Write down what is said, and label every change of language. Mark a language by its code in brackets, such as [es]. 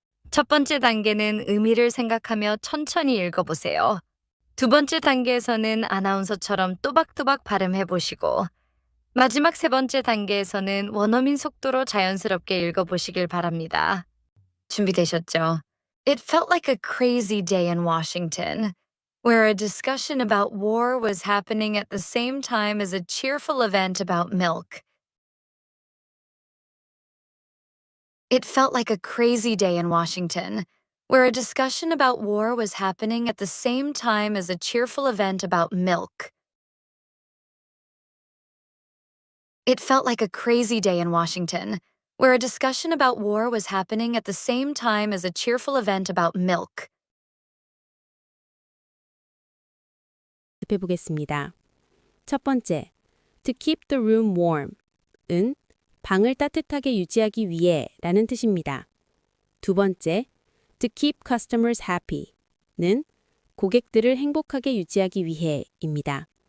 [ko] 첫 번째 단계는 의미를 생각하며 천천히 읽어보세요. 두 번째 단계에서는 아나운서처럼 또박또박 발음해보시고, 마지막 3번째 단계에서는 원어민 속도로 자연스럽게 읽어보시길 바랍니다. 준비되셨죠? [en] It felt like a crazy day in Washington, where a discussion about war was happening at the same time as a cheerful event about milk. It felt like a crazy day in Washington, where a discussion about war was happening at the same time as a cheerful event about milk. It felt like a crazy day in Washington, where a discussion about war was happening at the same time as a cheerful event about milk. [ko] 해보겠습니다. 첫 번째, [en] to keep the room warm [ko] 은 방을 따뜻하게 유지하기 위해 라는 뜻입니다. 두 번째, [en] to keep customers happy [ko] 는 고객들을 행복하게 유지하기 위해입니다.